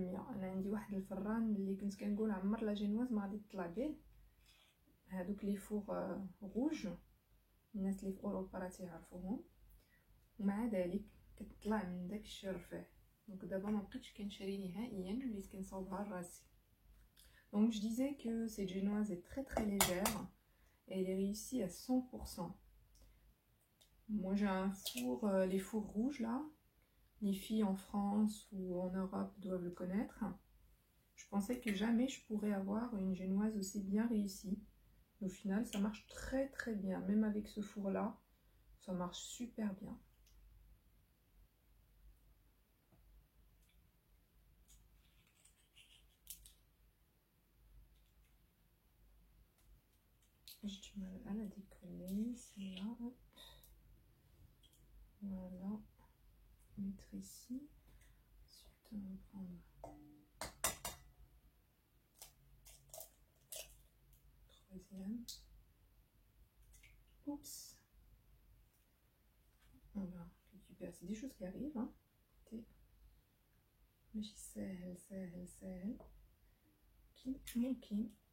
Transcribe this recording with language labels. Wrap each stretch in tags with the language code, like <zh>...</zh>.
<ar>انا عندي واحد الفران اللي كنت كنقول عمر لا جينواز ما غادي تطلع به، هادوك لي فوغ روج، الناس اللي في اوروبا راه تيعرفوهم، ومع ذلك كتطلع من داك الشيء رفيع. دونك دابا ما بقيتش كنشري نهائيا، وليت كنصاوبها لراسي.</ar> <fr>Donc je disais que cette génoise est très très légère et elle est réussie à 100%. Moi j'ai un four, les fours rouges là, les filles en France ou en Europe doivent le connaître. Je pensais que jamais je pourrais avoir une génoise aussi bien réussie. Au final ça marche très très bien, même avec ce four là, ça marche super bien. J'ai du mal à la décoller, celle-là. Voilà, mettre ici. Ensuite, on va prendre troisième. Oups. On va récupérer. C'est des choses qui arrivent. Hein.</fr> <ar>Écoutez, ماشي ساهل كي ممكن.</ar>